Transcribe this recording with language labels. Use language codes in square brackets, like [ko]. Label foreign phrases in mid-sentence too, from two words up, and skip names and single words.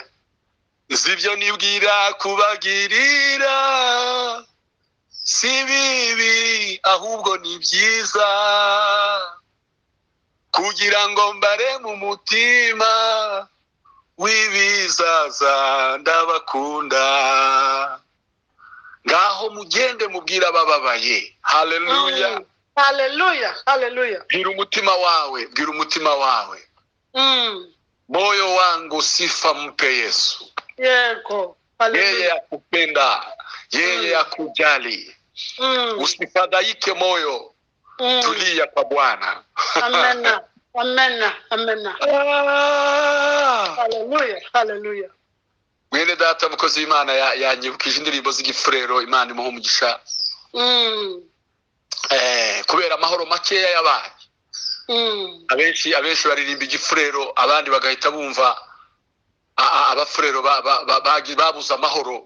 [rw] Zibyo nibwira kubagirira si bibi, ahubwo ni byiza, kugira ngo mbare mu mutima w'ibizaza ndabakunda. Ngaho mugende mubwira abababaye. Haleluya, haleluya, haleluya. Bwira umutima wawe, [sw] moyo wangu sifa mpe Yesu. Yego, haleluya. Yeye akupenda, yeye akujali. Usifadhaike moyo, tulia kwa Bwana. Amena, amena, amena. Haleluya, haleluya. [rw] Mwene data mukozi w'Imana yanyibukije indirimbo z'igifurero, Imana imuha umugisha. Kubera amahoro makeya yabaye, abenshi baririmba igifurero, abandi bagahita bumva abafurero babuze amahoro.